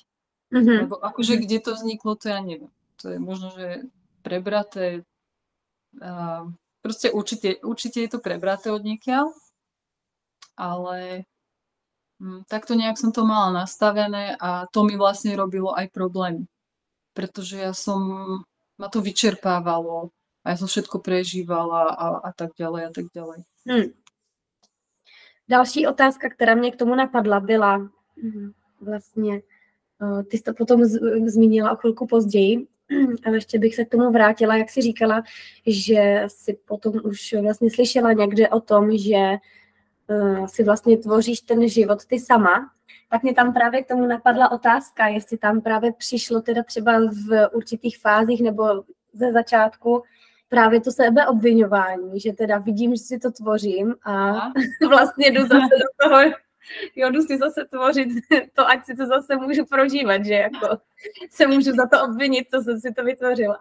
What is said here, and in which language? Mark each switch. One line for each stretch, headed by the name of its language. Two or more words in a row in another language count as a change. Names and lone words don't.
Slovak: Lebo akože kde to vzniklo, to ja neviem. To je možno, že prebraté, proste určite je to prebraté od niekiaľ, ale takto nejak som to mala nastavené a to mi vlastne robilo aj problémy. Pretože ma to vyčerpávalo a ja som všetko prežívala a tak ďalej a tak ďalej.
Czech: Další otázka, která mě k tomu napadla, byla vlastně, ty jsi to potom zmínila o chvilku později, ale ještě bych se k tomu vrátila, jak jsi říkala, že si potom už vlastně slyšela někde o tom, že si vlastně tvoříš ten život ty sama, tak mě tam právě k tomu napadla otázka, jestli tam právě přišlo teda třeba v určitých fázích nebo ze začátku právě to sebeobviňování, že teda vidím, že si to tvořím a vlastně jdu zase do toho, jdu si zase tvořit to, ať si to zase můžu prožívat, že jako se můžu za to obvinit, co jsem si to vytvořila.